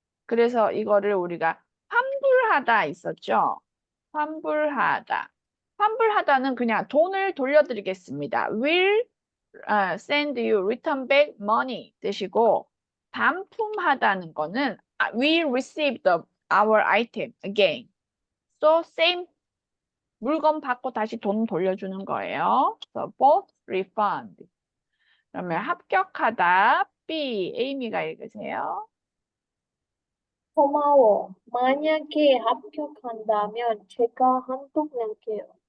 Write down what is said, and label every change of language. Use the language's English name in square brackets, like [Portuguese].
[Korean] 그래서 이거를 우리가 환불하다 있었죠? 환불하다. 환불하다는 그냥 돈을 돌려드리겠습니다. [English] Will send you return back money [Korean] 뜻이고, 반품하다는 거는 [English] we receive our item again. So same [Korean] 물건 받고 다시 돈 돌려주는 거예요. [English] So both refund. [Korean] 그러면 합격하다. [English] B. [Korean] 에이미가 읽으세요. 고마워. 만약에 합격한다면 제가 한턱 낼게요.